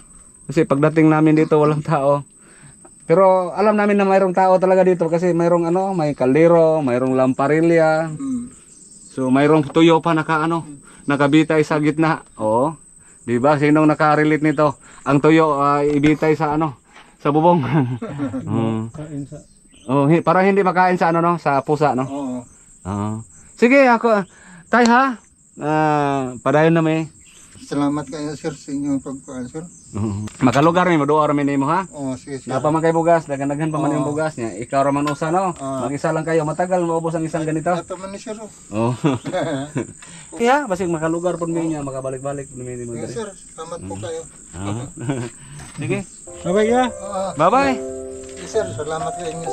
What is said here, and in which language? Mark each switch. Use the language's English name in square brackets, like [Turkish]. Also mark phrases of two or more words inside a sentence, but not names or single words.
[Filipino] Kasi pagdating namin dito walang tao. Pero alam namin na mayroong tao talaga dito kasi mayroong may kaldero, mayroong lamparilya. Mm. So mayroong tuyo pa nakabitay sa gitna. Oo. 'Di ba? Sinong naka-relate nito? Ang tuyo ibitay sa sa bubong. Kain sa... Para hindi makain sa sa pusa, no? Oo. [Cebuano] Sige, ako tay ha. Padayon na may. Salamat kayo, sir, sa inyong pagkuhan, sir. Makalugar ni maduwa ra mi nimo ha. Oo, sige, sir. Napa man kay bugas, daghan pa man yung bugas niya. Ikaw ra man usa no. [Filipino] Mag-isa lang kayo, matagal maubos ang isang ganito. [Cebuano] Ito man ni sir. Oh. Kaya basig makalugar pud mi niya, makabalik-balik pud mi nimo Sige, diri. sir. [Filipino] Salamat po kayo. [Cebuano] Sige. Bye-bye ka. Bye-bye. Sige, sir. Salamat kayo, sir.